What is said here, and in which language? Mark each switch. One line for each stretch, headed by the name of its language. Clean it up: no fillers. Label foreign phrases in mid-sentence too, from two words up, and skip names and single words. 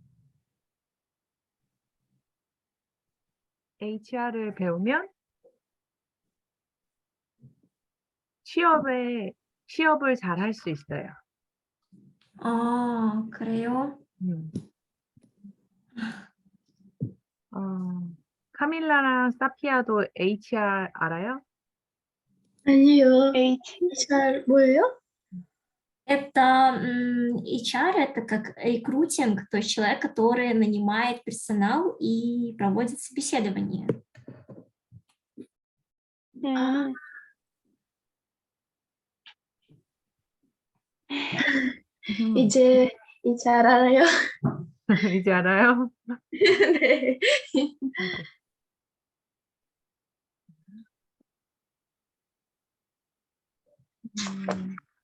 Korean: HR을 배우면 취업을 잘 할 수 있어요. 그래요? 음. 카밀라랑 사피아도 HR 알아요? 아니요. HR 뭐예요?
Russian: Это HR, это как рекрутинг, то есть человек, который нанимает персонал и проводит собеседование.
Korean: 아, 이제 알아요. 이제 알아요? 네. 아이고. 음,